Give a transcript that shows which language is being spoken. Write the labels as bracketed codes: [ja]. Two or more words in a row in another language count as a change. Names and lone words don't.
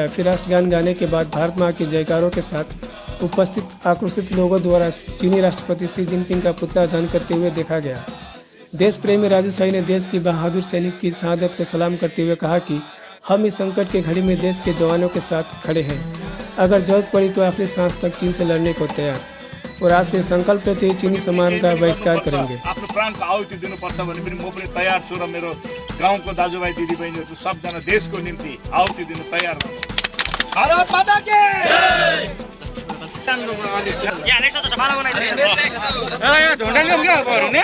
[hi] फिर राष्ट्रगान गाने के बाद भारत मां के जयकारों के साथ उपस्थित आक्रोशित लोगों द्वारा चीनी राष्ट्रपति शी जिनपिंग का पुतला दहन करते हुए देखा गया। देश प्रेमी राजू साई ने देश की बहादुर सैनिक की शहादत को सलाम करते हुए कहा कि हम इस संकट की घड़ी में देश के जवानों के साथ खड़े हैं। अगर जरूरत पड़ी तो आखिरी सांस तक चीन से लड़ने को तैयार, और आज से संकल्प लेते हुए चीनी सम्मान का बहिष्कार करेंगे। [ne] आफ्नो प्राणको आहुति दिनुपर्छ भने पनि म पनि तयार छु र मेरो गाउँको दाजुभाइ दिदीबहिनीहरू सबजना देशको निम्ति आहुति दिनु तयार हुनुहुन्छ। [hi] भारत माता की जय। [ne] यहाँ नेक्स्ट त सफा बनाइदिनु छ। यहाँ ढोंडाले हो क्या गर्ने?